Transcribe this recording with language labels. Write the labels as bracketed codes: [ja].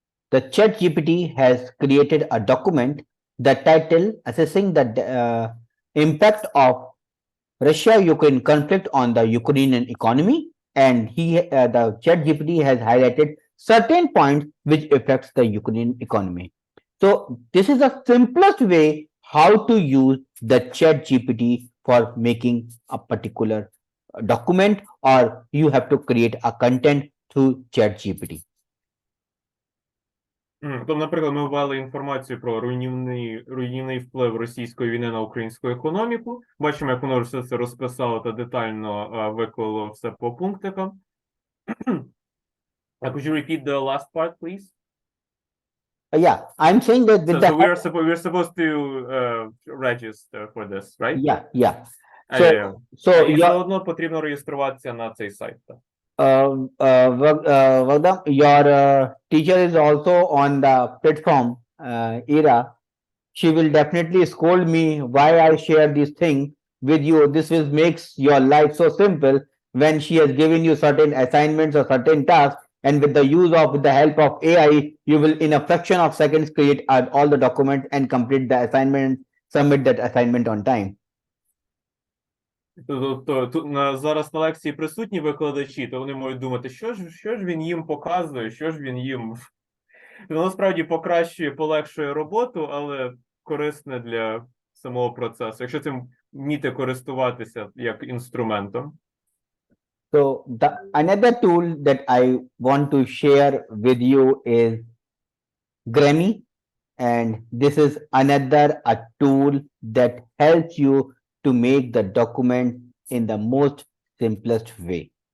[en] the ChatGPT has created a document, the title assessing the impact of Russia-Ukraine conflict on the Ukrainian economy, and the ChatGPT has highlighted certain points which affects the Ukrainian economy. So this is the simplest way how to use the ChatGPT for making a particular document, or you have to create a content through ChatGPT. [uk] Тобто, наприклад, ми ввели інформацію про руйнівний вплив російської війни на українську економіку. Бачимо, як воно все це розписало та детально виклало все по пунктикам. [en] Could you repeat the last part, please? Yeah, I'm saying that with So we're supposed to register for this, right? yeah. [uk] І [en] So [uk] все одно потрібно реєструватися на цей сайт. [en] Vardhan, your teacher is also on the platform era. She will definitely scold me why I share this thing with you. This makes your life so simple when she has given you certain assignments or certain tasks, and with the help of AI, you will in a fraction of seconds create all the documents and complete the assignment, submit that assignment on time. [uk] Тобто зараз на лекції присутні викладачі, то вони можуть думати, що ж він їм показує, що ж він їм... Воно насправді покращує, полегшує роботу, але корисне для самого процесу, якщо цим вміти користуватися як інструментом. [en] So another tool that I want to share with you is Grammy, and this is another a tool that helps you to make the document in the most simplest way.